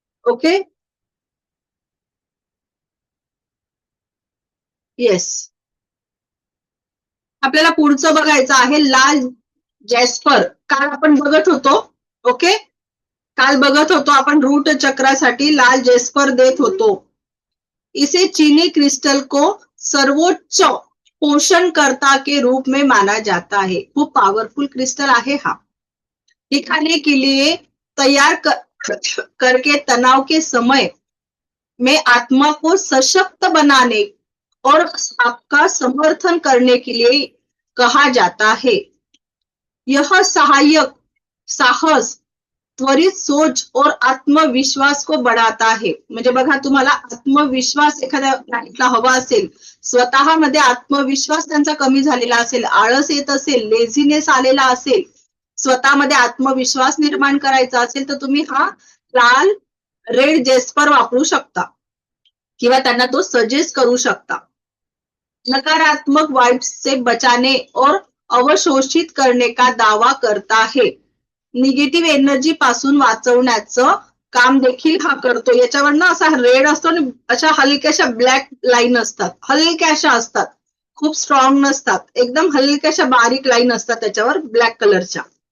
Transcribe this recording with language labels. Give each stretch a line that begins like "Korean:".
English: Okay, yes.
Marathi: आपल्याला पुढचं बघायचं आहे लाल जॅस्पर. काल आपण बघत होतो. ओके, काल बघत होतो आपण रूट चक्रासाठी लाल जॅस्पर देत होतो.
Hindi: इसे चीनी क्रिस्टल को सर्वोच्च पोषणकर्ता के रूप में माना जाता है.
Marathi: खूप पॉवरफुल क्रिस्टल आहे हा.
Hindi: दिखाने के लिए तैयार करके तनाव के समय में आत्मा को सशक्त बनाने और आपका समर्थन करने के लिए कहा जाता है. यह सहायक, साहस, त्वरित सोच और आत्मविश्वास को बढ़ाता है.
Marathi: म्हणजे बघा, तुम्हाला आत्मविश्वास एखाद्या हवा असेल, स्वतःमध्ये आत्मविश्वास त्यांचा कमी झालेला असेल, आळस येत असेल, लेझीनेस आलेला असेल, स्वतःमध्ये आत्मविश्वास निर्माण करायचा असेल तर तुम्ही हा लाल रेड जेस्पर वापरू शकता किंवा त्यांना तो सजेस्ट करू शकता.
Hindi: नकारात्मक वाइब्स से बचाने और अवशोषित करने का दावा करता है.
Marathi: निगेटिव्ह एनर्जी पासून वाचवण्याचं काम देखील हा करतो. याच्यावर ना असा रेड असतो आणि अशा हलक्याशा ब्लॅक लाईन असतात, हलक्याशा असतात, खूप स्ट्रॉंग नसतात, एकदम हलक्याशा बारीक लाईन असतात त्याच्यावर ब्लॅक कलरच्या.